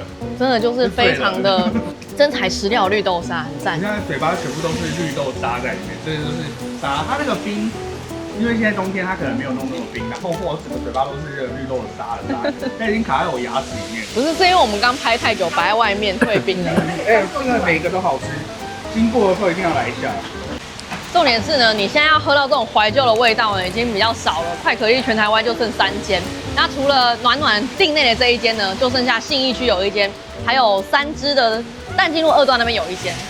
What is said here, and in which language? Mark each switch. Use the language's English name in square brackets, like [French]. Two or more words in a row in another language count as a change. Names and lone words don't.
[Chinese] 真的就是非常的真材實料綠豆沙，很讚。你看嘴巴全部都是綠豆沙在裡面，這就是沙。它那個冰，因為現在冬天它可能沒有弄那麼冰，然後我整個嘴巴都是綠豆的沙的，它已經卡在我牙齒裡面。不是，是因為我們剛拍太久，擺在外面退冰了。這個每一個都好吃，經過的時候一定要來一下。重點是呢，你現在要喝到這種懷舊的味道呢，已經比較少了。快可麗全台灣就剩3間，那除了暖暖境內的這一間呢，就剩下信義區有一間，還有3支的淡金路2段那邊有一間。